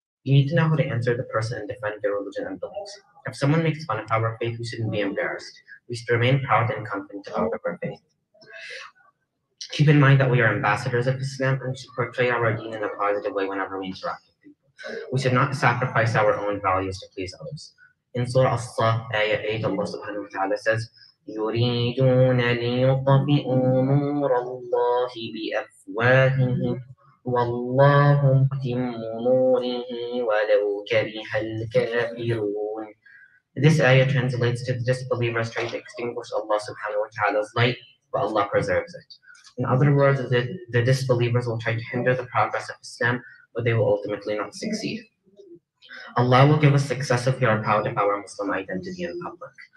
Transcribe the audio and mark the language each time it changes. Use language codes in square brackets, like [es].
[en] You need to know how to answer the person and defend their religion and beliefs. If someone makes fun of our faith, we shouldn't be embarrassed. We should remain proud and confident about our faith. Keep in mind that we are ambassadors of Islam and should portray our deen in a positive way whenever we interact with people. We should not sacrifice our own values to please others. In Surah As-Saf, Ayah 8, Allah subhanahu wa ta'ala says, [ar] يُرِيدُونَ لِيُطْفِئُوا نُورَ اللَّهِ بِأَفْوَاهِهِمْ وَاللَّهُ مُتِمُّ نُورِهِ وَلَوْ كَرِهَ الْكَافِرُونَ. [en] This ayah translates to the disbelievers trying to extinguish Allah subhanahu wa ta'ala's light, but Allah preserves it. In other words, the disbelievers will try to hinder the progress of Islam, but they will ultimately not succeed. Allah will give us success if we are proud of our Muslim identity in public.